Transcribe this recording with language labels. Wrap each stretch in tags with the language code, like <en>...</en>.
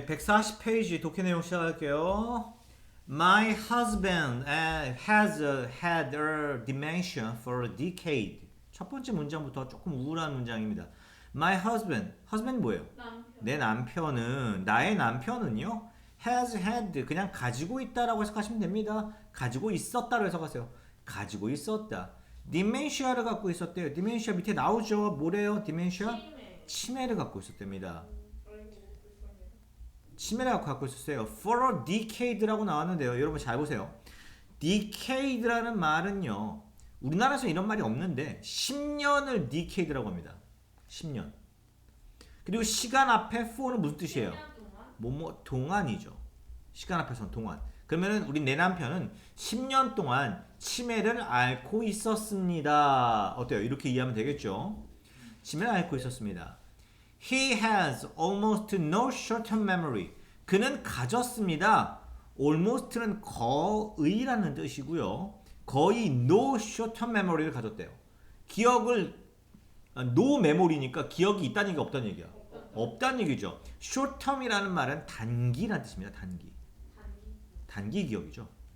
<ko>140페이지 독해 내용 시작할게요.</ko> <en>My husband has had a dementia for a decade.</en> <ko>첫 번째 문장부터 조금 우울한 문장입니다.</ko> <en>My husband</en> <ko>뭐예요? 남편. 내 남편은, 나의 남편은요,</ko> <en>has had</en> <ko>그냥 가지고 있다라고 해석하시면 됩니다. 가지고 있었다로 해석하세요. 가지고 있었다. dementia를 갖고 있었대요. dementia 밑에 나오죠. 뭐래요? dementia? 치매를 갖고 있었답니다. 치매를 갖고 있었어요.</ko> <en>For a decade</en> <ko>라고 나왔는데요. 여러분 잘 보세요. decade라는 말은요. 우리나라에서 이런 말이 없는데 10년을 decade라고 합니다. 10년. 그리고 시간 앞에 for는 무슨 뜻이에요? 뭐뭐 동안이죠. 시간 앞에서는 동안. 그러면은 우리 내 남편은 10년 동안 치매를 앓고 있었습니다. 어때요? 이렇게 이해하면 되겠죠? 치매를 앓고 있었습니다.</ko> <en>He has almost no short-term memory.</en> <ko>그는 가졌습니다. almost는 거의라는 뜻이고요. 거의</ko> <en>no short-term memory</en> <ko>를 가졌대요. 기억을</ko> <en>no memory</en> <ko>니까 기억이 있다는 얘기가 없다는 얘기야. 없다는 얘기죠. short-term이라는 말은 단기라는 뜻입니다. 단기 기억이죠.</ko>